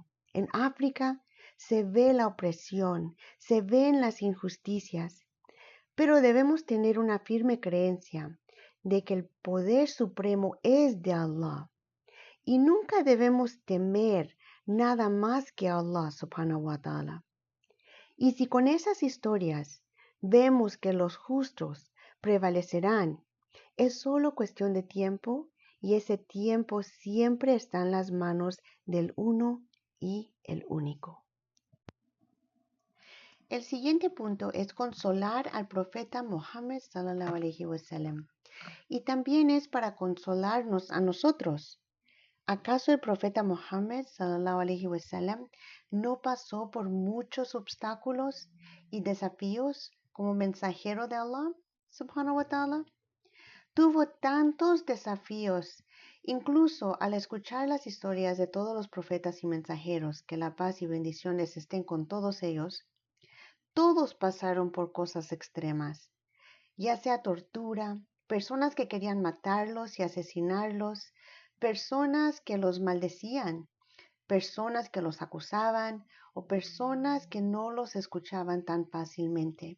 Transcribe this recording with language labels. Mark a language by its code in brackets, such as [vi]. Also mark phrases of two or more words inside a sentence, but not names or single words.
[es] En África se ve la opresión, se ven las injusticias, pero debemos tener una firme creencia de que el poder supremo es de Allah y nunca debemos temer nada más que a [ar] الله سبحانه وتعالى. [es] Y si con esas historias vemos que los justos prevalecerán, es solo cuestión de tiempo y ese tiempo siempre está en las manos del uno y el único. El siguiente punto es consolar al profeta Muhammad [ar] صلى الله عليه وسلم [es] y también es para consolarnos a nosotros. ¿Acaso el profeta Muhammad [ar] صلى الله عليه وسلم [es] no pasó por muchos obstáculos y desafíos como mensajero de [ar] الله سبحانه وتعالى? [es] Tuvo tantos desafíos, incluso al escuchar las historias de todos los profetas y mensajeros, que la paz y bendiciones estén con todos ellos, todos pasaron por cosas extremas, ya sea tortura, personas que querían matarlos y asesinarlos, personas que los maldecían, personas que los acusaban o personas que no los escuchaban tan fácilmente.